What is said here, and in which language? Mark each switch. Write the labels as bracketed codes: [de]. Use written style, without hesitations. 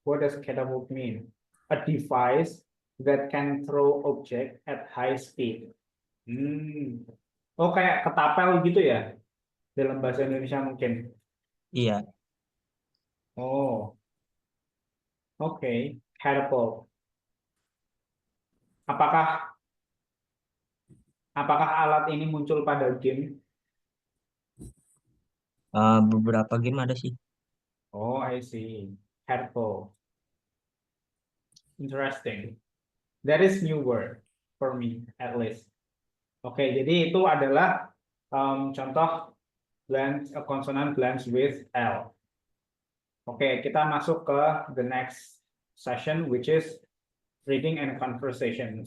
[en] What does catapult mean? A device that can throw object at high speed. [id] Oh, kayak ketapel gitu ya? Dalam bahasa Indonesia mungkin. Iya, Oh, oke. Catapult. Apakah apakah alat ini muncul pada game? beberapa game ada sih. [en] Oh, I see. Catapult. Interesting. That is new word for me, at least. [id] Oke, jadi itu adalah contoh consonant blends with L. Oke, kita masuk ke the next session, which is reading and conversation.